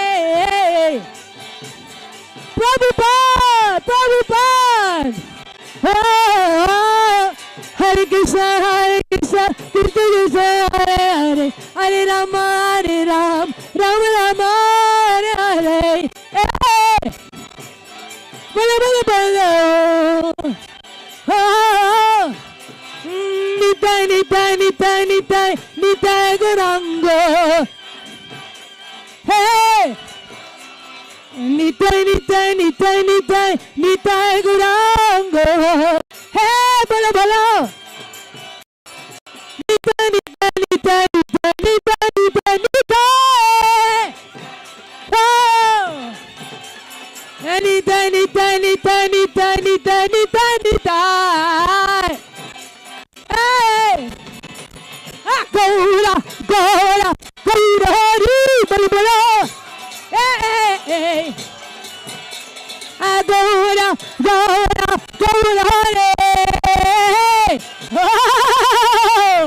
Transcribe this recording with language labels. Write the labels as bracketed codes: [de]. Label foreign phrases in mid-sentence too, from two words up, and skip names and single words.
[sa] Prabhupada. ओह, हरे कृष्ण, कृष्ण कृष्ण, हरे हरे, हरे राम, राम राम, हरे हरे. [bn] হে! বলো বলো বলো. [sa] Oh, Nitai Nitai Nitai Nitai Nitai Gaurango. Hey! Nitai Nitai Nitai Nitai Nitai Gaurango. [bn] হে, বলো বলো. [sa] Nitai Nitai Nitai Nitai Nitai Nitai Nitai. Oh! Nitai Nitai Nitai Nitai Nitai Nitai Nitai. Hey! [bn] গৌর, গৌর, গৌর হরি, বলো বলো. [sa] Hey! Gaura, Gaura, Gaura Hari. Oh!